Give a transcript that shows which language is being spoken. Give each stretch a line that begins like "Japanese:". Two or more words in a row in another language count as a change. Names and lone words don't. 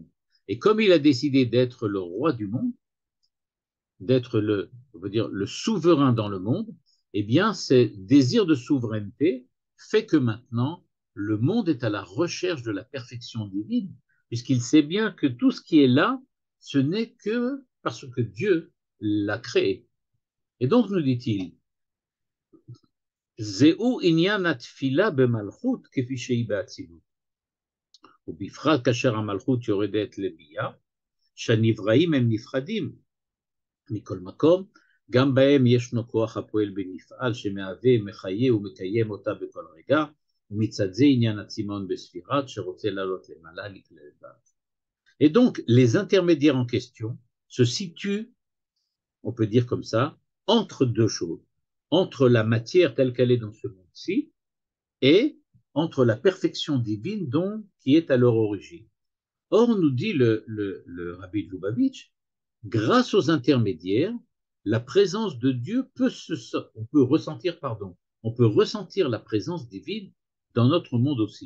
French: Et comme il a décidé d'être le roi du monde, d'être on veut dire, le souverain dans le monde, eh bien, ce désir de souveraineté fait que maintenant, le monde est à la recherche de la perfection divine, puisqu'il sait bien que tout ce qui est là, ce n'est que parce que Dieu l'a créé. Et donc, nous dit-il,
Hebrew: זהו עניין התפילה במלכות כפי שהיא באצילות. ובפרט כאשר המלכות יורדת לביאה, שהנבראים הם נפרדים מכל מקום, גם בהם ישנו כוח הפועל בנפעל שמהווה, מחיה ומקיים אותה בכל רגע, ומצד זה עניין הצמאון בספירת שרוצה לעלות למעלה לכלל בארץ.
French: Et donc, les intermédiaires en question se situent, on peut dire comme ça, entre deux choses. Entre la matière telle qu'elle est dans ce monde-ci et entre la perfection divine qui est à leur origine. Or, nous dit le Rabbi de Lubavitch, grâce aux intermédiaires, la présence de Dieu on peut ressentir la présence divine dans notre monde aussi.